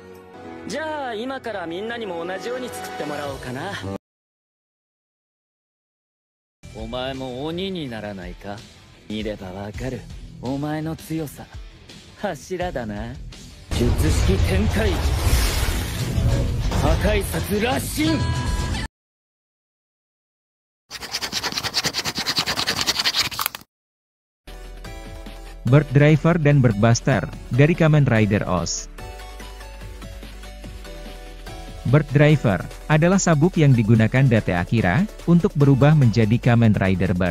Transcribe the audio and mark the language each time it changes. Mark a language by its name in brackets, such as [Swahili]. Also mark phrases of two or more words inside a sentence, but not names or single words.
[Japanese] じゃあ今からみんなにも同じように作ってもらおうかな。お前も鬼にならないか。見ればわかる。お前の強さ。柱だな。術式展開。破壊殺羅針。 [Indonesian] Bird Driver dan Bird Buster dari Kamen Rider Oz. Bird Driver adalah sabuk yang digunakan Date Akira untuk berubah menjadi Kamen Rider Bird.